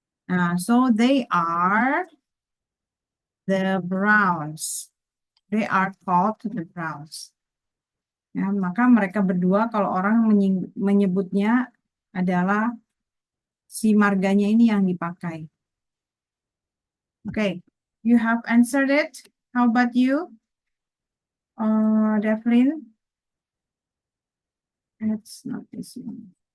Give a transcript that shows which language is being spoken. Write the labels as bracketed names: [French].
[English] Nah, so they are the Browns. They are called the Browns. [Indonesian] Ya, maka mereka berdua kalau orang menyebutnya adalah si marganya ini yang dipakai. [English] Okay, you have answered it. How about you, Devlin? It's not this one.